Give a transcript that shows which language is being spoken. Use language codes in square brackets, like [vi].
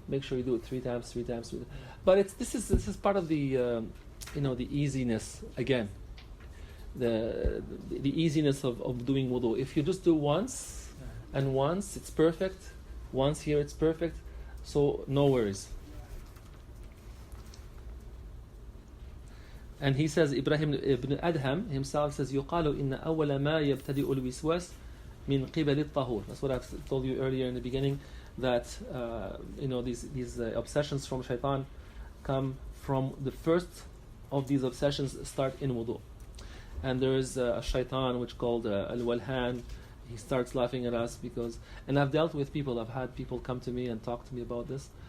[en] Make sure you do it 3 times. But this is part of the the easiness again. The easiness of doing wudu. If you just do once, and once it's perfect, once here it's perfect, so no worries. And he says, Ibrahim ibn Adham himself says, [ar] يقال إن أول ما يبتدئ الوسواس من قبل الطهور. [en] That's what I've told you earlier in the beginning, that these obsessions from shaitan come from the first of these obsessions start in wudu. And there is a shaitan which called al-walhan. He starts laughing at us because, and I've dealt with people, I've had people come to me and talk to me about this.